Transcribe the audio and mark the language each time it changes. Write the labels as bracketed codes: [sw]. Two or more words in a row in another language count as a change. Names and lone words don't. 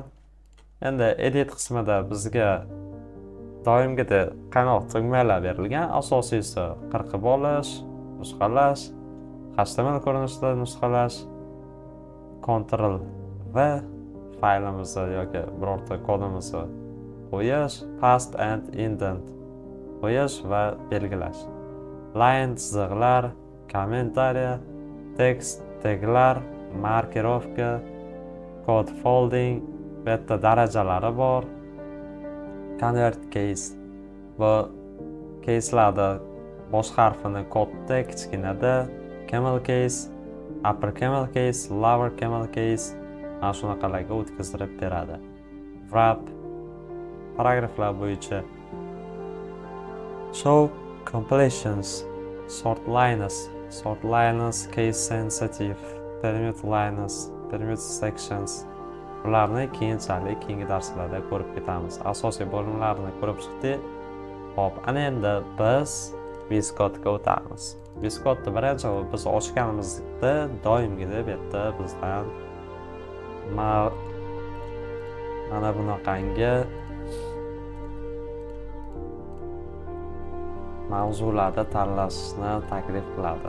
[uz] Endi edit qismida bizga doimgidek qanoq tugmalar berilgan. Asosiysi qirqib olish, nusxalash, HTML ko'rinishida nusxalash, Ctrl V faylimizni yoki birorta kodimizni qo'yish, [en] paste and indent [uz] qo'yish va belgilash. Line chiziqlar, kommentariya, tekst, taglar, markirovka, kod folding, bu yerda darajalari bor. [en] Convert case. [uz] Bu case'larda bosh harfini katta, kichkinada, [en] camel case, upper camel case, lower camel case [uz] mana shunaqalarga o'tkazib beradi. [en] Wrap [uz] paragraflar bo'yicha [en] show compilations, sort liners, case sensitive, permute liners, permute sections. [uz] Bularni keyinchalik keyingi darslarda ko'rib ketamiz. Asosiy bo'limlarni ko'rib chiqdik. Xo'p, ana endi biz VS-Code'ga o'tamiz. VS-Code'ni birinchi biz ochganimizda doimgidek bu yerda bizdan mana bunaqangi mavzularda tanlashni taklif qiladi.